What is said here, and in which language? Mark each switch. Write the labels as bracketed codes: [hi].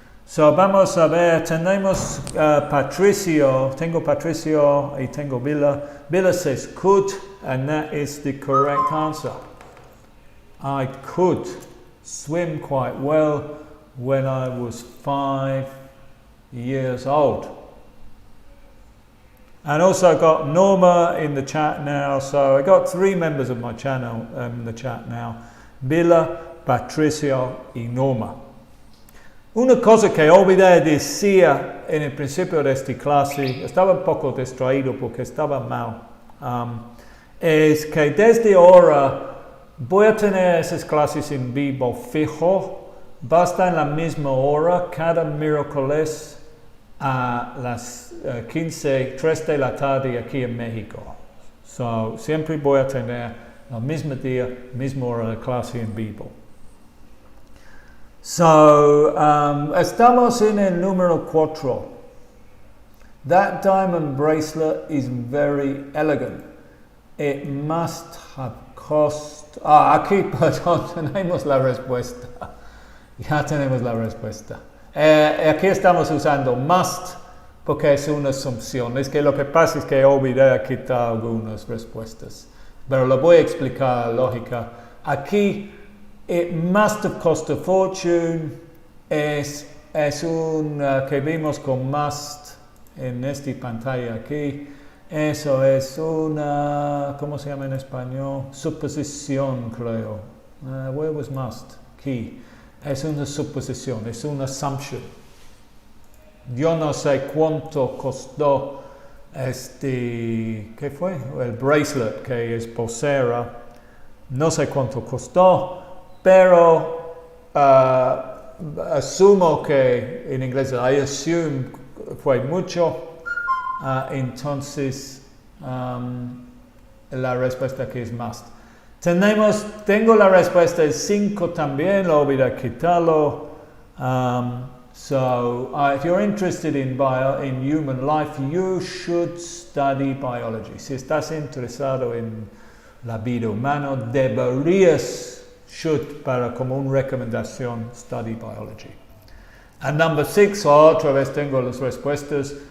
[es] So vamos a ver, tenemos Patricio, tengo Patricio y tengo Villa. [en] Villa says could, and that is the correct answer. I could swim quite well when I was 5 years old. And also got Norma in the chat now, so I got 3 members of my channel in the chat now. [es] Villa, Patricio y Norma. Una cosa que olvidé decir en el principio de esta clase, estaba un poco distraído porque estaba mal, es que desde ahora voy a tener esas clases en vivo fijo, va a estar en la misma hora cada miércoles a las 3 de la tarde aquí en México. So, siempre voy a tener el mismo día, misma hora de clase en vivo. So, estamos en el número 4. [en] That diamond bracelet is very elegant. It must have cost... [es] aquí, perdón, tenemos la respuesta. Ya tenemos la respuesta. Aquí estamos usando must porque es una asunción. Es que lo que pasa es que olvidé quitar algunas respuestas. Pero lo voy a explicar la lógica. [en] Aquí, it must have cost a fortune. [es] Es un que vimos con must en esta pantalla aquí. Eso es una, ¿cómo se llama en español? Suposición, creo. [en] Where was must? [es] Aquí. Es una suposición, es una assumption. Yo no sé cuánto costó ¿qué fue? El bracelet que es pulsera. No sé cuánto costó, pero asumo que en inglés [en] I assume [es] fue mucho. Entonces la respuesta aquí es must. Tengo la respuesta es 5 también, lo voy a quitarlo. [en] If you're interested in human life, you should study biology. [es] Si estás interesado en la vida humana, para como una recomendación, [en] study biology. And number 6, [es] otra vez tengo las respuestas.